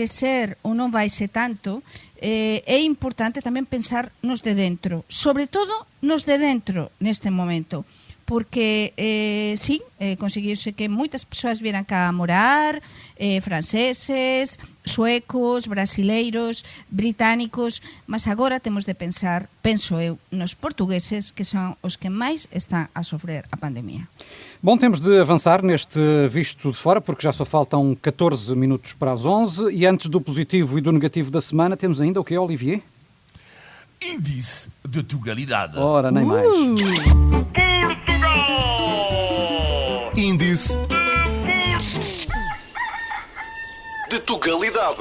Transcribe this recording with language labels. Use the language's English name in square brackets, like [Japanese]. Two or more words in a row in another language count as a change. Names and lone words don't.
[Galician] crecer ou non vai ser tanto, é importante tamén pensar nos de dentro, sobre todo nos de dentro neste momento, porque sí, conseguiuse que moitas persoas vieran cá a morar, franceses, suecos, brasileiros, británicos, mas agora temos de pensar, penso eu, nos portugueses, que son os que máis están a sofrer a pandemia. [Portuguese] Bom, temos de avançar neste Visto de Fora, porque já só faltam 14 minutos para as 11, e antes do positivo e do negativo da semana, temos ainda o quê, Olivier? Índice de Tugalidade. Ora, nem mais. Índice de Tugalidade.